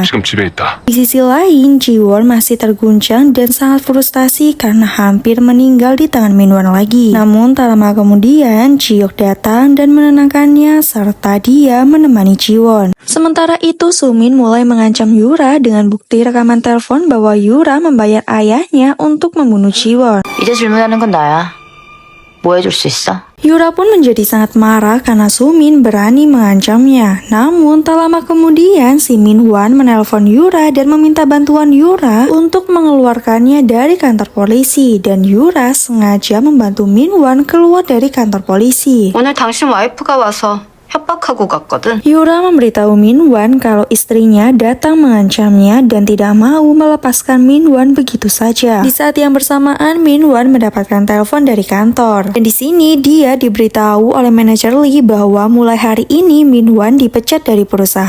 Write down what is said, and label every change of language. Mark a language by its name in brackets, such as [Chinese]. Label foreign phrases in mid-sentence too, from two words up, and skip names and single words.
[Indonesian] Di sisi lain, Ji-won masih terguncang dan sangat frustasi karena hampir meninggal di tangan Min-won lagi. Namun tak lama kemudian, Ji-hyuk datang dan menenangkannya serta dia menemani Ji-won. Sementara itu, Sumin mulai mengancam Yura dengan bukti rekaman telepon bahwa Yura membayar ayahnya untuk membunuh Ji-won. [Korean] 이제 질문하는 건 나야. 뭐 해줄 수 있어? [Indonesian] Yura pun menjadi sangat marah karena Sumin berani mengancamnya. Namun tak lama kemudian si Min-won menelpon Yura dan meminta bantuan Yura untuk mengeluarkannya dari kantor polisi, dan Yura sengaja membantu Min-won keluar dari kantor polisi. [Korean] 오늘 당신 와이프가 와서 협박하고 갔거든. [Indonesian] Yura memberitahu Min-won kalau istrinya datang mengancamnya dan tidak mau melepaskan Min-won begitu saja. Di saat yang bersamaan, Min-won mendapatkan telepon dari kantor. Dan di sini dia diberitahu oleh manajer Lee bahwa mulai hari ini Min-won dipecat dari perusahaan.